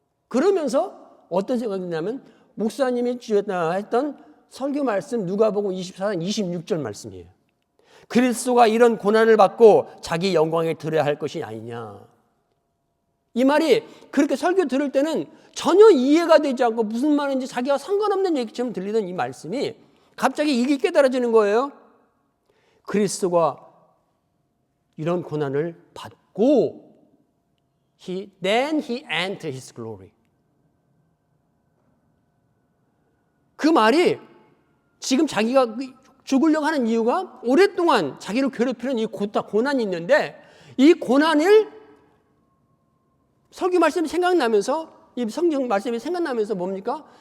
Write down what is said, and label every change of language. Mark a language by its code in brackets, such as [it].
[ko] 그러면서 어떤 생각이 드냐면 목사님이 했던 설교 말씀 누가복음 24장 26절 말씀이에요. 그리스도가 이런 고난을 받고 자기 영광에 들어야 할 것이 아니냐. 이 말이 그렇게 설교 들을 때는 전혀 이해가 되지 않고 무슨 말인지 자기가 상관없는 얘기처럼 들리던 이 말씀이 갑자기 이게 깨달아지는 거예요. 그리스도가 이런 고난을 받고 [en] then he entered his glory. [ko] 그 말이 지금 자기가 죽으려고 하는 이유가 오랫동안 자기를 괴롭히는 이 고난이 있는데 이 고난을 설교 말씀이 생각나면서 이 성경 말씀이 생각나면서 뭡니까?